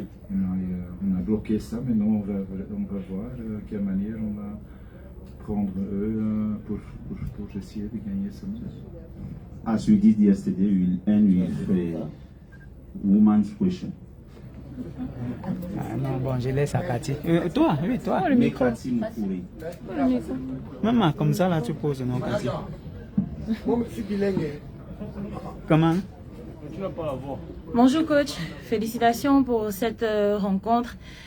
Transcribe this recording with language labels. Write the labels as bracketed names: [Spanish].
[French] On a bloqué ça, maintenant on va voir quelle manière on va prendre eux pour essayer de gagner ce match. [English] As we did yesterday, we will end with a woman's question. [French] Ah non, bon, je laisse à Cathy. Toi, oui, toi. Oh, le micro. Maman, comme ça, là, tu poses, non, Cathy? Comment? Bonjour coach, félicitations pour cette rencontre.